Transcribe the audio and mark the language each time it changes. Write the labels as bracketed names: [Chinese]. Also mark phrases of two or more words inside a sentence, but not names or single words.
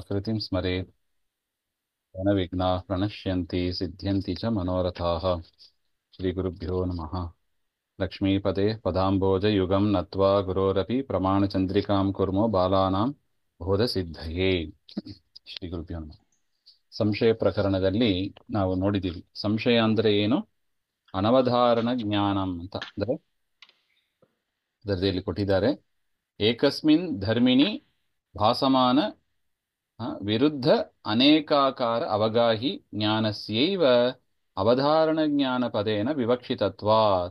[Sanskrit] कृतिं स्मरेत् विघ्नाः प्रणश्यन्ति सिद्ध्यन्ति च मनोरथाः। श्रीगुरुभ्यो नमः। लक्ष्मीपते पदाम्बोजयुगं नत्वा गुरोरपि प्रमाणचन्द्रिकां कुर्मो बालानां ಬೋಧಸಿದ್ಧಯೇ. ಶ್ರೀ ಗುರುಭ್ಯೋ ನಮಃ. [Kannada] ಸಂಶಯ ಪ್ರಕರಣದಲ್ಲಿ ನಾವು ನೋಡಿದ್ದೀವಿ. ಸಂಶಯ ಅಂದ್ರೆ ಏನು? [Sanskrit] ಅನವಧಾರಣ ಜ್ಞಾನಂ [Kannada] ಅಂತ. ಅಂದರೆ ಅದರಲ್ಲಿ ಕೊಟ್ಟಿದ್ದಾರೆ, [Sanskrit] ಏಕಸ್ಮಿನ್ ಧರ್ಮಿಣಿ ಭಾಸಮಾನ ವಿರುದ್ಧ ಅನೇಕಾಕಾರ ಅವಗಾಹಿ ಜ್ಞಾನಸ್ಯೈವ ಅವಧಾರಣ ಜ್ಞಾನ ಪದೇನ ವಿವಕ್ಷಿತತ್ವಾತ್.